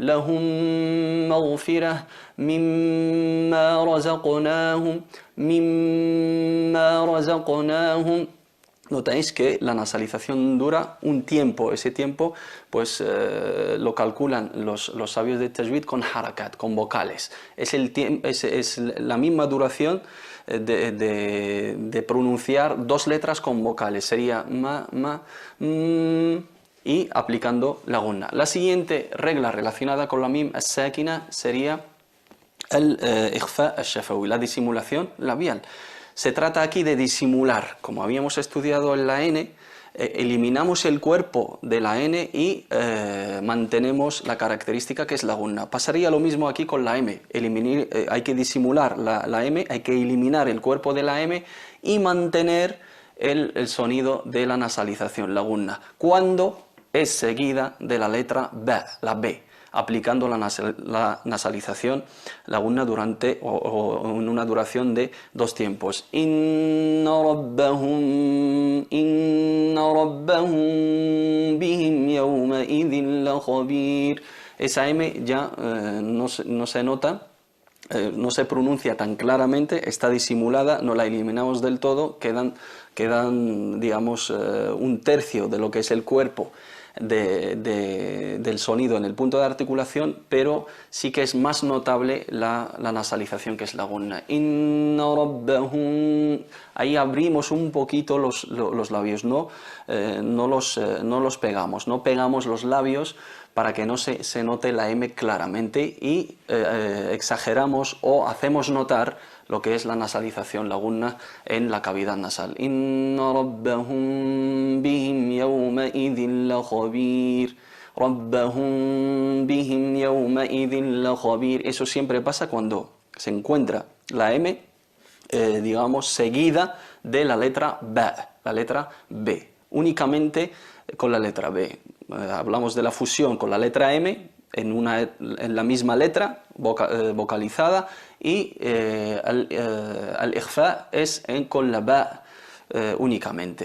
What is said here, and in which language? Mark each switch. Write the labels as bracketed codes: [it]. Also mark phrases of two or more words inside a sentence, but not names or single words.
[ar] لهم مغفرة مما رزقناهم، مما رزقناهم. [es] Notáis que la nasalización dura un tiempo. Ese tiempo pues lo calculan los sabios de tajwid con harakat, con vocales. Es la misma duración de pronunciar 2 letras con vocales. Sería ma, y aplicando la gunna. La siguiente regla relacionada con la [ar] ميم الساكنة [es] sería [ar] الإخفاء الشفوي, [es] la disimulación labial. Se trata aquí de disimular, como habíamos estudiado en la N, eliminamos el cuerpo de la N y mantenemos la característica que es la gunna. Pasaría lo mismo aquí con la M. Hay que disimular la M, hay que eliminar el cuerpo de la M y mantener el sonido de la nasalización, la gunna, cuando es seguida de la letra B, la B, aplicando la nasalización, la gunna, durante o en una duración de 2 tiempos. [ar] إن ربهم بهم يومئذ لخبير. [es] esa M ya no se nota, no se pronuncia tan claramente, está disimulada, no la eliminamos del todo, quedan digamos, un tercio de lo que es el cuerpo del sonido en el punto de articulación, pero sí que es más notable la nasalización, que es la gunna. [ar] إن ربهم. [es] Ahí abrimos un poquito los labios, no los pegamos, no pegamos los labios para que no se note la M claramente, y exageramos o hacemos notar lo que es la nasalización, la gunna, en la cavidad nasal. [ar] إن ربهم بهم يومئذ لخبير. ربهم بهم يومئذ لخبير. [es] Eso siempre pasa cuando se encuentra la M, digamos, seguida de la letra B, únicamente con la letra B. Hablamos de la fusión con la letra M en la misma letra vocalizada, y al-ikhfa es con la ba únicamente.